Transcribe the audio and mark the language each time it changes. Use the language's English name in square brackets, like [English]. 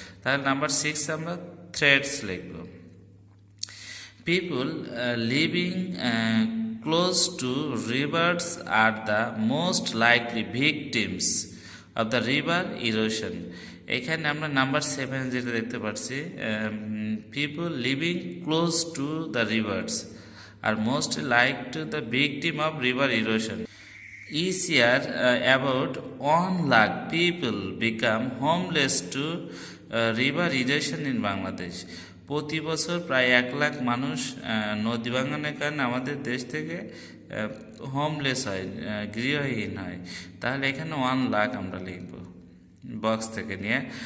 [Bangla] তাহলে নাম্বার 6 আমরা থ্রেটস লিখব। [English] People living close to rivers are the most likely victims of the river erosion। [Bangla] এখানে আমরা নাম্বার 7 যেটা দেখতে পাচ্ছি, [English] People living close to the rivers are most like to the victim of river erosion. Each year about 1 lakh people become homeless to river erosion in Bangladesh। [Bangla] প্রতি বছর প্রায় 1 লাখ মানুষ নদী ভাঙনের কারণে আমাদের দেশ থেকে হোমলেস হয়, গৃহহীন হয়। তাহলে এখানে 1 লাখ আমরা লিখব বক্স থেকে নিয়ে।